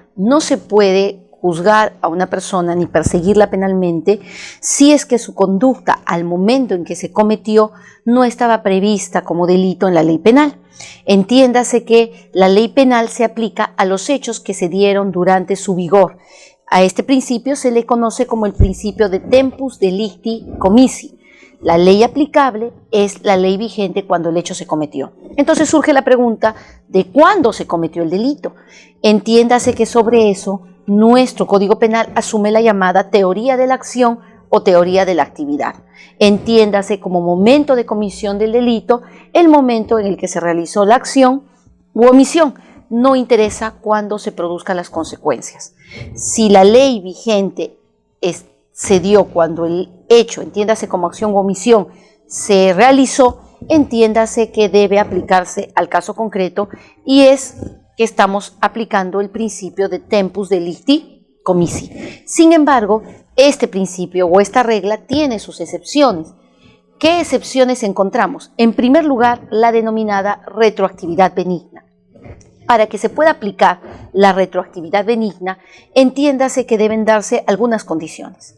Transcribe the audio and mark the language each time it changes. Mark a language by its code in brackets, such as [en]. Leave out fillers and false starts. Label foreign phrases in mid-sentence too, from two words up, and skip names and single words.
[es] No se puede juzgar a una persona ni perseguirla penalmente si es que su conducta al momento en que se cometió no estaba prevista como delito en la ley penal. Entiéndase que la ley penal se aplica a los hechos que se dieron durante su vigor. A este principio se le conoce como el principio de [la] tempus delicti commisi. [es] La ley aplicable es la ley vigente cuando el hecho se cometió. Entonces surge la pregunta de cuándo se cometió el delito. Entiéndase que sobre eso nuestro Código Penal asume la llamada teoría de la acción o teoría de la actividad. Entiéndase como momento de comisión del delito el momento en el que se realizó la acción u omisión. No interesa cuándo se produzcan las consecuencias. Si la ley vigente se dio cuando el hecho, entiéndase como acción o omisión, se realizó, entiéndase que debe aplicarse al caso concreto y es que estamos aplicando el principio de [la] tempus delicti commisi. [es] Sin embargo, este principio o esta regla tiene sus excepciones. ¿Qué excepciones encontramos? En primer lugar, la denominada retroactividad benigna. Para que se pueda aplicar la retroactividad benigna, entiéndase que deben darse algunas condiciones.